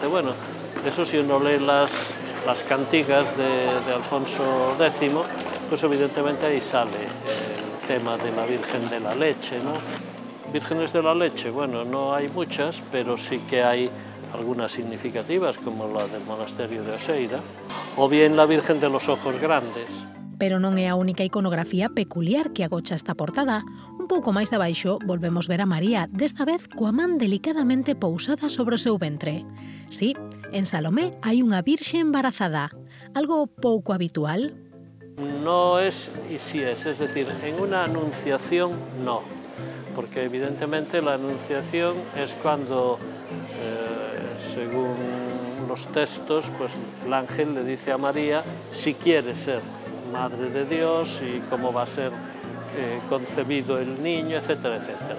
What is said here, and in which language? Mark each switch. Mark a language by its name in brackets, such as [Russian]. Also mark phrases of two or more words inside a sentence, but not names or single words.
[Spanish] Bueno, eso si uno lee las cantigas de Alfonso X, pues evidentemente ahí sale el tema de la Virgen de la Leche, ¿no? Vírgenes de la Leche, bueno, no hay muchas, pero sí que hay algunas significativas, como la del monasterio de Oseira, o bien la Virgen de los Ojos Grandes. [Galician] Pero non é a única iconografía peculiar que agocha esta portada. Un pouco máis abaixo volvemos ver a María, desta vez coa man delicadamente pousada sobre o seu ventre. Sí, en Salomé hai unha virxe embarazada, algo pouco habitual. [Spanish] No es y sí es decir, en una anunciación no, porque evidentemente la anunciación es cuando, según los textos, pues el ángel le dice a María si quiere ser Madre de Dios y cómo va a ser concebido el niño, etcétera, etcétera.